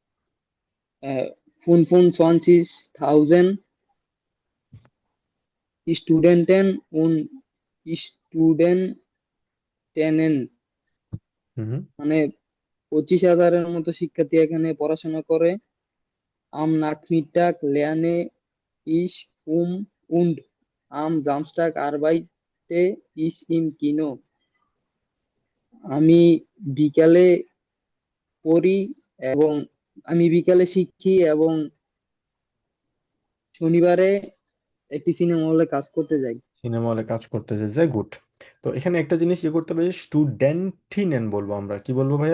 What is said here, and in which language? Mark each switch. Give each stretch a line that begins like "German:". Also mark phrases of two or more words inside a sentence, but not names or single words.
German: 25.000 Studenten und Studentinnen, হুম।
Bangla: মানে 25,000-এর মতো শিক্ষার্থী এখানে পড়াশোনা করে।
German: am Nachmittag lerne ich und am Samstag arbeite ich im Kino,
Bangla: আমি বিকালে পড়ি এবং আমি বিকালে শিখি এবং শনিবারে একটি সিনেমা হলে কাজ করতে যাই। সিনেমা হলে কাজ করতে যে গুড। তো এখানে একটা জিনিস ইয়ে করতে হবে, স্টুডেন্টিনেন বলবো আমরা, কি বলবো ভাইয়া?